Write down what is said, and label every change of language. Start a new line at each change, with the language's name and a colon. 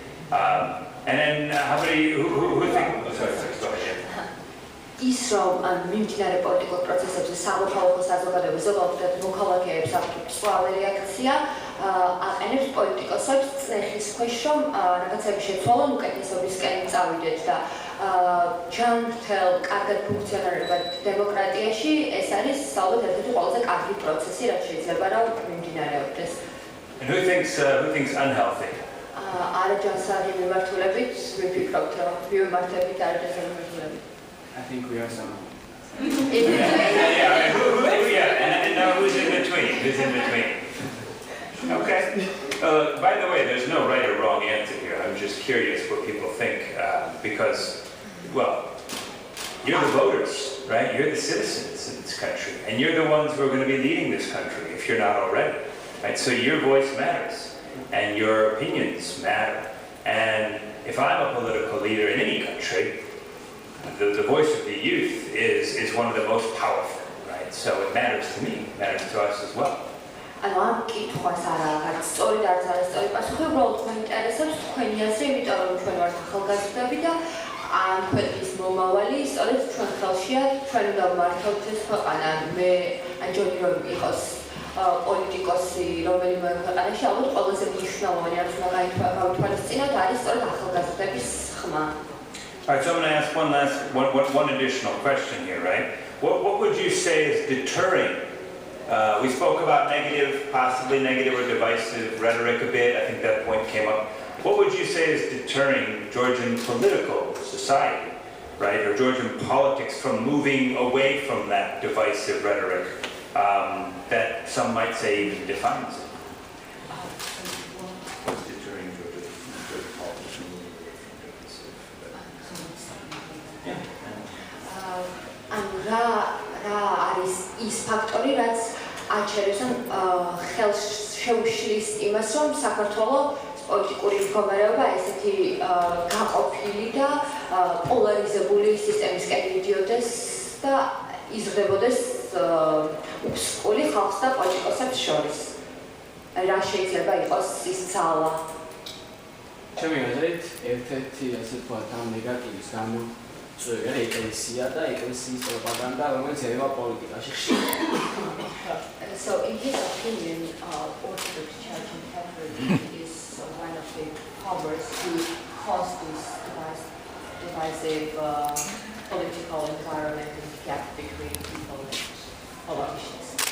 English: And then how many, who think, oh, sorry, go ahead.
Georgian: ის რომ მიმდინარე პოლიტიკურ პროცესებზე სამოქალაქო საზოგადოების ზოგადად მოქალაქეებს აქვს სხვა რეაქცია აყენებს პოლიტიკოსებს წეხის ქვეშ რომ რაღაცები შეცვალონ უკეთესობისკენ წავიდეთ და ჯანმრთელ კარგად ფუნქციონირებად დემოკრატიაში ეს არის ალბათ ერთ-ერთი ყველაზე კარგი პროცესი რაც შეიძლება რომ მიმდინარეობდეს.
English: And who thinks unhealthy?
Georgian: არაჯანსაღი მიმართულებით ვიფიქრობთ რომ მიმართებით არაჯანსაღი მიმართულებით.
English: I think we are some. Yeah, and now who's in between? Who's in between? Okay. By the way, there's no right or wrong answer here. I'm just curious what people think because, well, you're the voters, right? You're the citizens in this country, and you're the ones who are going to be leading this country if you're not already, right? So your voice matters, and your opinions matter. And if I'm a political leader in any country, the voice of the youth is one of the most powerful, right? So it matters to me, it matters to us as well.
Georgian: ანუ ამ კითხვას არაა სწორი და არც არის სწორი პასუხი, უბრალოდ თქვენ ინტერესებს თქვენი აზრი, იმიტომ რომ ჩვენ ვართ ახალგაზრდები და ამ ქვეყნის მომავალი სწორედ ჩვენ ხელშია, ჩვენ უნდა ვმართავთ ეს ქვეყანა. მე აჯობი რომ იყოს პოლიტიკოსი რომელიმე ქვეყანაში, ალბათ ყველაზე მნიშვნელოვანი რაც უნდა გაითვალისწინოთ არის სწორედ ახალგაზრდების ხმა.
English: All right, so I'm going to ask one additional question here, right? What would you say is deterring? We spoke about negative, possibly negative or divisive rhetoric a bit. I think that point came up. What would you say is deterring Georgian political society, right, or Georgian politics from moving away from that divisive rhetoric that some might say even defines it? What's deterring Georgian politics from moving away from divisive rhetoric?
Georgian: რა არის ის ფაქტორი, რაც აჩერებს ან ხელს შეუშლის იმას, რომ საქართველოს პოლიტიკური მდგომარეობა ესეთი გაყოფილი და პოლარიზებული სისტემისკენ მიდიოდეს და იზრდებოდეს უსყოლი ხალხს და პოლიტიკოსებს შორის. რა შეიძლება იყოს ის ძალა? ჩემი აზრით, ერთ-ერთი ასე ვთქვათ, ამ ნეგატივის გამო წვევა ეკლესია და ეკლესიის პროპაგანდა, რომელიც ევა პოლიტიკაში ხშირად.
English: So in his opinion, Orthodox Church and Catholic is one of the powers who cause this divisive political environment and gap between people and politicians.